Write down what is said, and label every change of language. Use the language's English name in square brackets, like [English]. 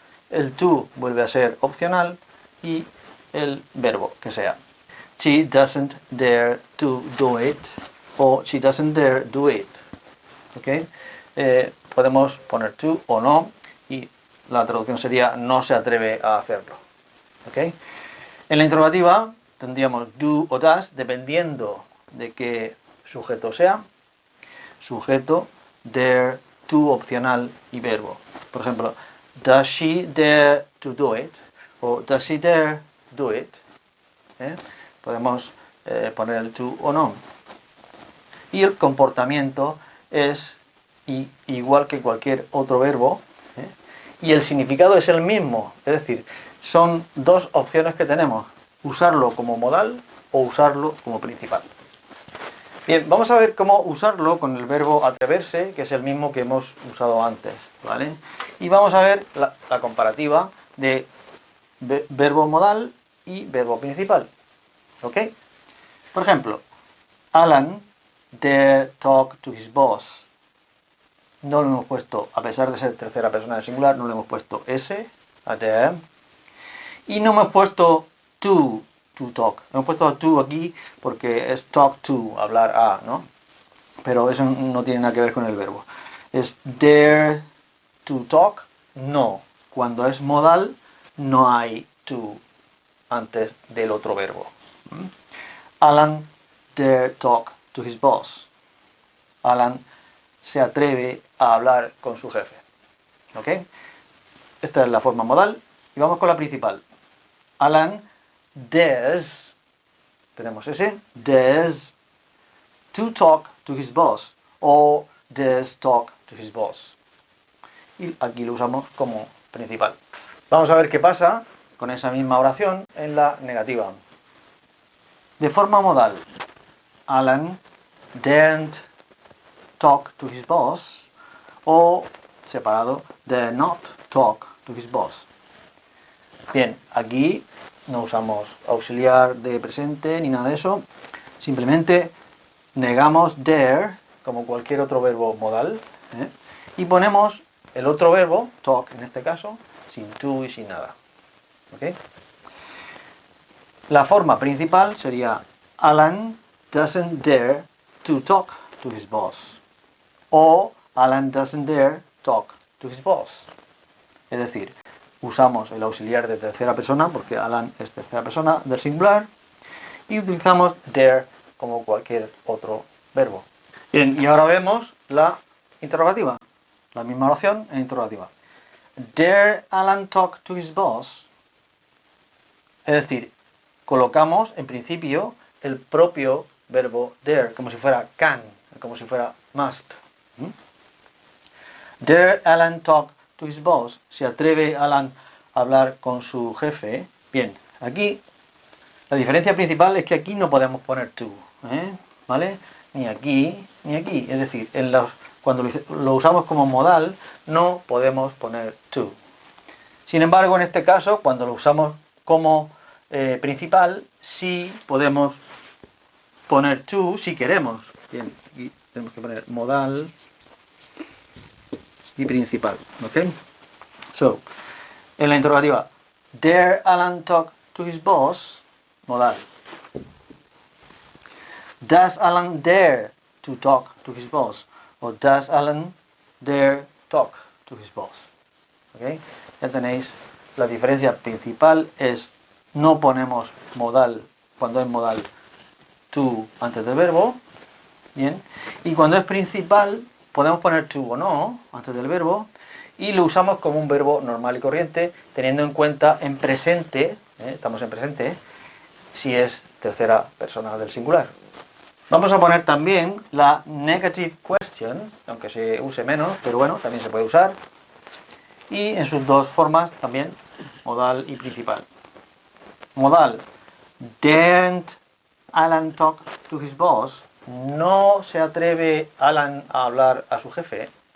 [Spanish] El to vuelve a ser opcional y el verbo que sea. [English] She doesn't dare to do it o she doesn't dare do it. [Spanish] ¿Ok? Podemos poner to o no y la traducción sería no se atreve a hacerlo. ¿Ok? En la interrogativa tendríamos do o does dependiendo de qué sujeto sea. Sujeto, dare, to opcional y verbo. Por ejemplo, [English] does she dare to do it? [Spanish] O [English] does she dare do it? [Spanish] Podemos poner el to o no. Y el comportamiento es igual que cualquier otro verbo, y el significado es el mismo. Es decir, son dos opciones que tenemos: usarlo como modal o usarlo como principal. Bien, vamos a ver cómo usarlo con el verbo atreverse, que es el mismo que hemos usado antes, ¿vale? Y vamos a ver la comparativa de verbo modal y verbo principal. ¿Ok? Por ejemplo, [English] Alan dare talk to his boss. [Spanish] No lo hemos puesto, a pesar de ser tercera persona del singular, no le hemos puesto s a dare. Y no hemos puesto to talk. Hemos puesto to aquí porque es talk to, hablar a, ¿no? Pero eso no tiene nada que ver con el verbo. Es dare to talk, no. Cuando es modal, no hay to antes del otro verbo. [English] Alan dare talk to his boss. Alan [Spanish] se atreve a hablar con su jefe. ¿Ok? Esta es la forma modal. Y vamos con la principal. [English] Alan dares, [Spanish] tenemos ese, [English] dares to talk to his boss. O dares talk to his boss. [Spanish] Y aquí lo usamos como principal. Vamos a ver qué pasa con esa misma oración en la negativa. De forma modal, [English] Alan daren't talk to his boss, [Spanish] o separado, [English] dare not talk to his boss. [Spanish] Bien, aquí no usamos auxiliar de presente ni nada de eso, simplemente negamos dare como cualquier otro verbo modal, y ponemos el otro verbo, talk en este caso, sin to y sin nada. ¿Okay? La forma principal sería [English] Alan doesn't dare to talk to his boss. O Alan doesn't dare talk to his boss. [Spanish] Es decir, usamos el auxiliar de tercera persona, porque Alan es tercera persona del singular, y utilizamos dare como cualquier otro verbo. Bien, y ahora vemos la interrogativa. La misma oración en interrogativa. [English] Dare Alan talk to his boss? [Spanish] Es decir, colocamos en principio el propio verbo dare, como si fuera can, como si fuera must. [English] Dare Alan talk to his boss? [Spanish] ¿Se atreve Alan a hablar con su jefe? Bien, aquí la diferencia principal es que aquí no podemos poner to, ¿vale? Ni aquí, ni aquí. Es decir, cuando lo usamos como modal, no podemos poner to. Sin embargo, en este caso, cuando lo usamos como principal, sí podemos poner to si queremos. Bien, aquí tenemos que poner modal y principal, ¿ok? [English] So, [Spanish] en la interrogativa, [English] dare Alan talk to his boss? Modal. Does Alan dare to talk to his boss? O does Alan dare talk to his boss? [Spanish] ¿Okay? Ya tenéis, la diferencia principal es no ponemos modal, cuando es modal, to antes del verbo, bien, y cuando es principal podemos poner to o no antes del verbo, y lo usamos como un verbo normal y corriente, teniendo en cuenta en presente, estamos en presente, si es tercera persona del singular. Vamos a poner también la negative question, aunque se use menos, pero bueno, también se puede usar. Y en sus dos formas también, modal y principal. [English] Modal, daren't Alan talk to his boss? [Spanish] No se atreve Alan a hablar a su jefe.